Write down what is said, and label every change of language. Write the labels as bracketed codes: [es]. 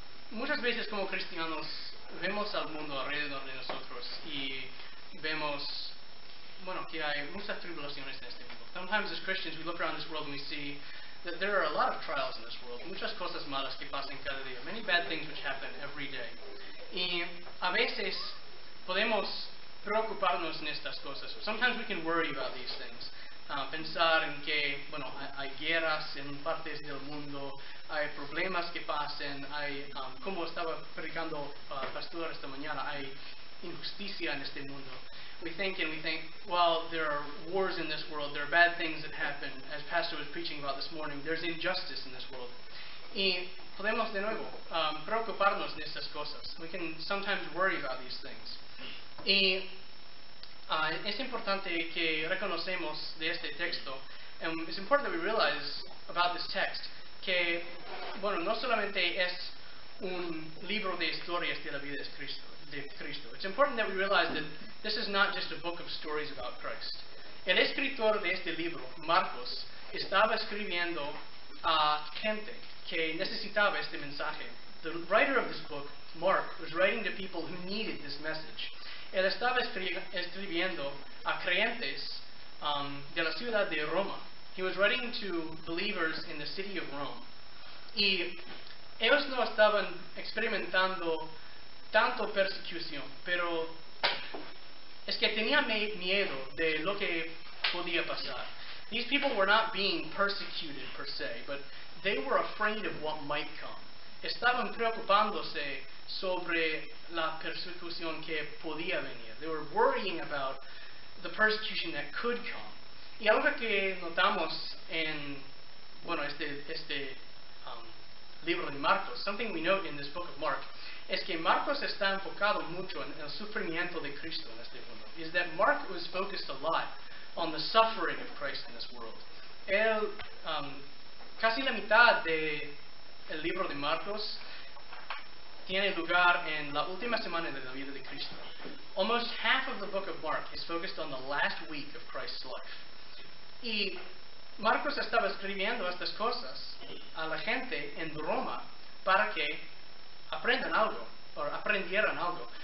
[es] Muchas veces como cristianos vemos al mundo alrededor de nosotros y vemos, que hay muchas tribulaciones en este mundo. [en] Sometimes as Christians we look around this world and we see that there are a lot of trials in this world. [es] Muchas cosas malas que pasan cada día. [en] Many bad things which happen every day. [es] Y a veces podemos preocuparnos en estas cosas. [en] Sometimes we can worry about these things. [es] Pensar en que, hay guerras en partes del mundo, hay problemas que pasan, hay, como estaba predicando pastor esta mañana, hay injusticia en este mundo. [en] We think, well, there are wars in this world, there are bad things that happen. As Pastor was preaching about this morning, there's injustice in this world. [es] Y podemos de nuevo preocuparnos en estas cosas. [en] We can sometimes worry about these things. [es] Y es importante que reconocemos de este texto, [en] it's important that we realize about this text, [es] que, no solamente es un libro de historias de la vida de Cristo. [en] It's important that we realize that this is not just a book of stories about Christ. [es] El escritor de este libro, Marcos, estaba escribiendo a gente que necesitaba este mensaje. [en] The writer of this book, Mark, was writing to people who needed this message. [es] Él estaba escribiendo a creyentes de la ciudad de Roma. [en] He was writing to believers in the city of Rome. [es] Y ellos no estaban experimentando tanto persecución, pero es que tenían miedo de lo que podía pasar. [en] These people were not being persecuted per se, but they were afraid of what might come. [es] Estaban preocupándose sobre la persecución que podía venir. [en] They were worrying about the persecution that could come. [es] Y algo que notamos en este libro de Marcos, [en] something we note in this book of Mark, [es] es que Marcos está enfocado mucho en el sufrimiento de Cristo en este mundo. [en] Is that Mark was focused a lot on the suffering of Christ in this world. [es] Él, casi la mitad del libro de Marcos tiene lugar en la última semana de la vida de Cristo. [en] Almost half of the book of Mark is focused on the last week of Christ's life. [es] Y Marcos estaba escribiendo estas cosas a la gente en Roma para que aprendieran algo.